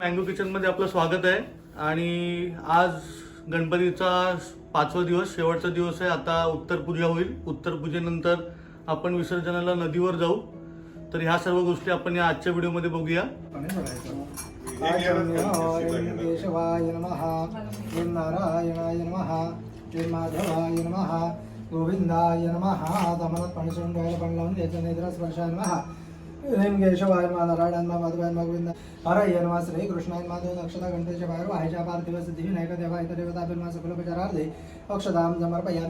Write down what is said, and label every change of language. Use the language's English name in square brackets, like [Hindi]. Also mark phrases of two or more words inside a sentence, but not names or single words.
[Marathi] मँगो किचनमध्ये आपलं स्वागत आहे आणि आज गणपतीचा 5वा दिवस शेवटचा दिवस आहे. आता उत्तर पूजा होईल. उत्तर पूजेनंतर आपण विसर्जनाला नदीवर जाऊ. तर ह्या सर्व गोष्टी आपण या आजच्या व्हिडिओमध्ये बघूया. [Sanskrit] केशवाय नमः, नारायणाय नमः, माधवाय नमः, गोविंदाय नमः. [Marathi] दमनत पाणी सोडून डोळ्याला पाणी लावून द्यायचं. [Sanskrit] नेत्रस्पर्शाय नमः. ह्रीं केशवाय नमः, नारायणाय नमः, माधवाय नमः, गोविंद हरये नमः. श्री कृष्णाय माधव [Marathi] अक्षता गणपतीच्या बाहेर व्हायच्या [Sanskrit] पार्थिव सिद्धी विनायक देवा इतर देवताभिर्मा सकलोपचारार्थे अक्षदाम समर्पयामी.